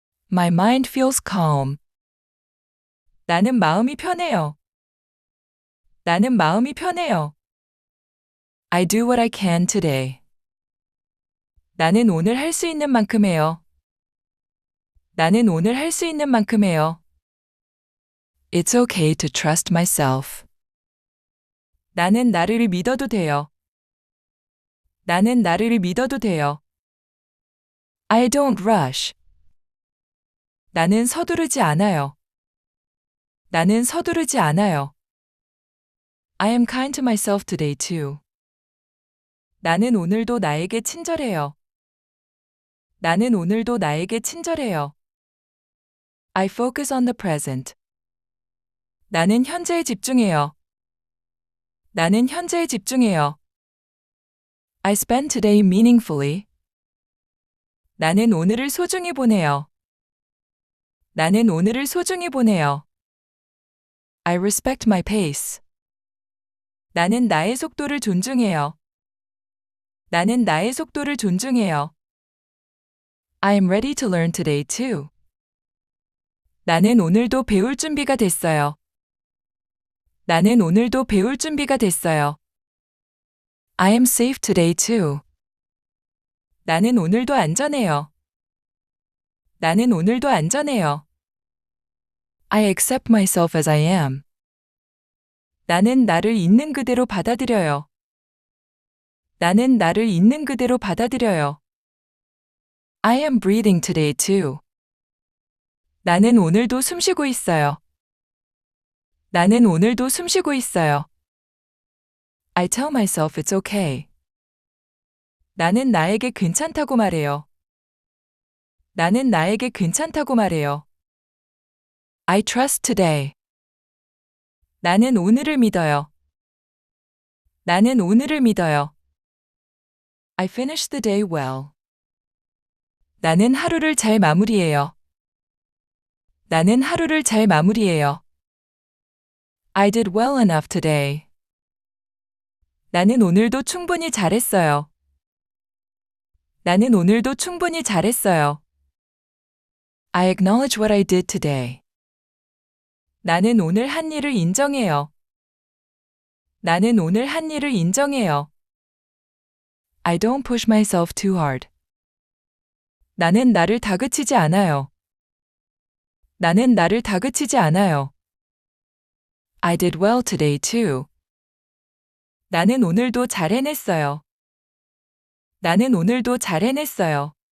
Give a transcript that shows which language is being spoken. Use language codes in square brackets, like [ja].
[en] My mind feels calm. [ko] 나는 마음이 편해요. 나는 마음이 편해요. [en] I do what I can today. [ko] 나는 오늘 할 수 있는 만큼 해요. 나는 오늘 할 수 있는 만큼 해요. [en] It's okay to trust myself. [ko] 나는 나를 믿어도 돼요. 나는 나를 믿어도 돼요. [en] I don't rush. [ko] 나는 서두르지 않아요. 나는 서두르지 않아요. [en] I am kind to myself today too. [ko] 나는 오늘도 나에게 친절해요. 나는 오늘도 나에게 친절해요. [en] I focus on the present. [ko] 나는 현재에 집중해요. 나는 현재에 집중해요. [en] I spend today meaningfully. [ko] 나는 오늘을 소중히 보내요. 나는 오늘을 소중히 보내요. [en] I respect my pace. [ko] 나는 나의 속도를 존중해요. 나는 나의 속도를 존중해요. [en] I am ready to learn today too. [ko] 나는 오늘도 배울 준비가 됐어요. 나는 오늘도 배울 준비가 됐어요. [en] I am safe today too. [ko] 나는 오늘도 안전해요. 나는 오늘도 안전해요. [en] I accept myself as I am. [ko] 나는 나를 있는 그대로 받아들여요. 나는 나를 있는 그대로 받아들여요. [en] I am breathing today too. [ko] 나는 오늘도 숨쉬고 있어요. 나는 오늘도 숨쉬고 있어요. [en] I tell myself it's okay. [ko] 나는 나에게 괜찮다고 말해요. 나는 나에게 괜찮다고 말해요. [en] I trust today. [ko] 나는 오늘을 믿어요. 나는 오늘을 믿어요. [en] I finish the day well. [ko] 나는 하루를 잘 마무리해요. 나는 하루를 잘 마무리해요. [en] I did well enough today. [ko] 나는 오늘도 충분히 잘했어요. 나는 오늘도 충분히 잘했어요. [en] I acknowledge what I did today. [ko] 나는 오늘 한 일을 인정해요. 나는 오늘 한 일을 인정해요. [en] I don't push myself too hard. [ko] 나는 나를 다그치지 않아요. 나는 나를 다그치지 않아요. [en] I did well today too. [ko] 나는 오늘도 잘 해냈어요. 나는 오늘도 잘 해냈어요.